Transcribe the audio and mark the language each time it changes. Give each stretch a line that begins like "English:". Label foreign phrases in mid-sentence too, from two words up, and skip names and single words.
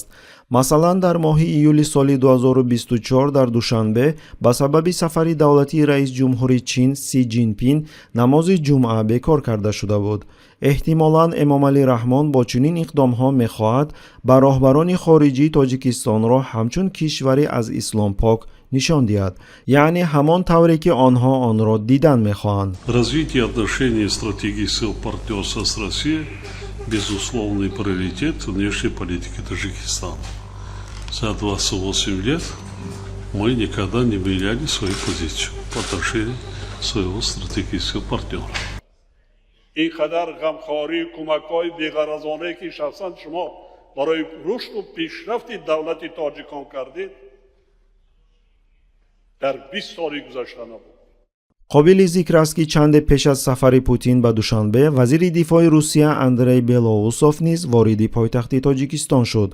Tajik: масалан, дар моҳи июли соли 2024 дар Душанбе ба сабаби сафари давлатии раис ҷумҳури Чин Си Ҷинпин намози ҷумъа бекор карда шуда буд. эҳтимолан Эмомалӣ Раҳмон бо чунин иқдомҳо мехоҳад ба роҳбарони хориҷии Тоҷикистонро ҳамчун кишваре аз исломпок нишон диҳад, яъне ҳамон тавре ки онҳо онро дидан мехоҳанд.
Russian: Развитие отношений и стратегического партнерства с Россией – безусловный приоритет внешней политики Таджикистана. За 28 лет мы никогда не меняли свою позицию по отношению своего стратегического партнера.
Persian: این قدر غمخواری کمک‌های بی‌غرضانه که شخصا شما برای رشد و پیشرفت دولت تاجیکان کردید در 20 سال گذشته نبود. قابل ذکر است که چند پیش از سفر پوتین به دوشنبه وزیر دفاع روسیه اندری بلاوسوف نیز وارد پایتخت تاجیکستان شد.